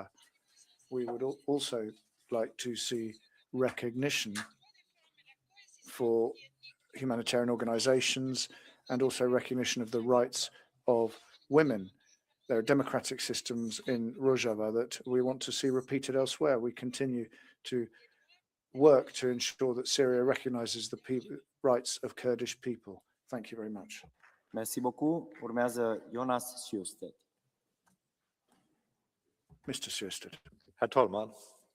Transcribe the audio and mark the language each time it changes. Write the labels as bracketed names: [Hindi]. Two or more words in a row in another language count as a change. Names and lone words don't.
[English] We would also like to see recognition for humanitarian organizations and also recognition of the rights of women. There are democratic systems in Rojava that we want to see repeated elsewhere. We continue to work to ensure that Syria recognizes the rights of Kurdish people. Thank you very much. [French] Merci beaucoup. [Romanian] Urmează Jonas Sjöstedt. [English] Mr. Sjöstedt. [Swedish] Herr talman!